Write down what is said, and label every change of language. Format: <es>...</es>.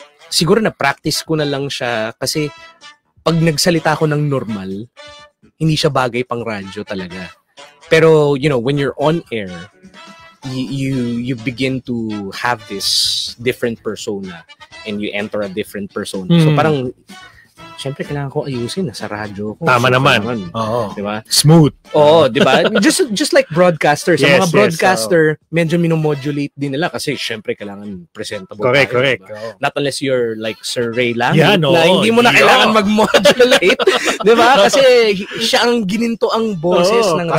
<tl>Siguro na-practice ko na lang siya kasi pag nagsalita ko ng normal, hindi siya bagay pang radyo talaga.</tl> <en>Pero, when you're on air, you begin to have this different persona and you enter a different persona.</en> <tl>So, parang, syempre, kailangan ko ayusin sa radyo ko. Tama naman. Oo. Diba?</tl> <en>Smooth.</en> <tl>Oo, diba?</tl> <en>Just like broadcasters.</en> <tl>Sa mga broadcaster, medyo minomodulate din nila kasi syempre kailangan presentable.</tl> <en>Correct.</en> <tl>Diba?</tl> <en>Not unless you're like Sir Ray lang. Na</en> <tl>hindi mo na kailangan mag-modulate. Diba? Kasi siya ang gininto ang boses ng radyo.</tl>